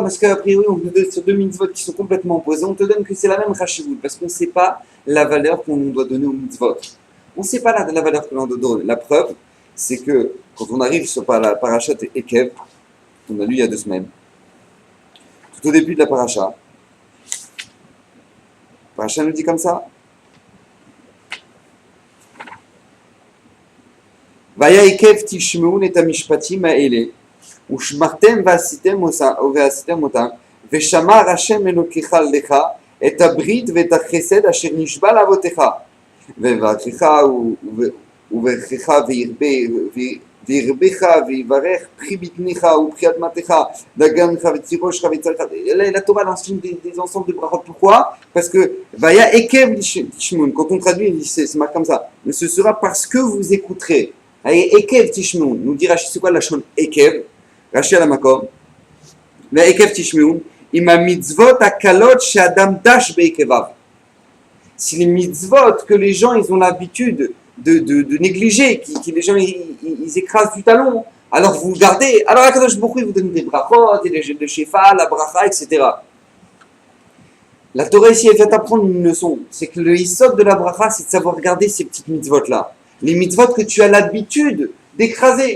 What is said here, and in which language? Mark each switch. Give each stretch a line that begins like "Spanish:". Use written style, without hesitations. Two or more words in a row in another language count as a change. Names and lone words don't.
French: Parce qu'a priori, on te donne sur deux mitzvot qui sont complètement opposés, on te donne que c'est la même Rashivut, parce qu'on ne sait pas la valeur qu'on doit donner aux mitzvot. On ne sait pas la valeur que l'on doit donner. La preuve, c'est que quand on arrive sur la
Hebrew: פרשת עקב,
French: qu'on a lu il y a 2 semaines, tout au début de la parasha nous dit comme ça.
Hebrew: והיה עקב תשמעון את המשפטים האלה. ושמרתם ועשיתם אותם, ושמר השם אלוקיך לך את הברית ואת החסד אשר נשבע לאבותיך, ויברכך וברכך וירבך ויברך פרי בטנך ופרי אדמתך, דגנך ותירושך וצריך.
French: La Torah l'enseigne des ensembles de brachot. Pourquoi? Parce que
Hebrew: והיה עקב תשמעון,
French: quand on traduit, c'est marqué comme ça, mais ce sera parce que vous écouterez.
Hebrew: עקב תשמעון,
French: nous dit Rashi, c'est quoi la chaîne Ekev?
Hebrew: Rashi
French: à la
Hebrew: makom, עקב תשמעון, אם מצוות קלות שאדם דש בעקביו.
French: Si les mitzvot que les gens ils ont l'habitude de négliger, qui les gens ils écrasent du talon, alors vous gardez. Alors
Hebrew: הקדוש ברוך הוא
French: vous donne des brachot, et le shefa, la bracha, etc. La Torah ici elle vient t'apprendre une leçon, c'est que le yisod de la bracha c'est de savoir garder ces petites mitzvot là, les mitzvot que tu as l'habitude d'écraser.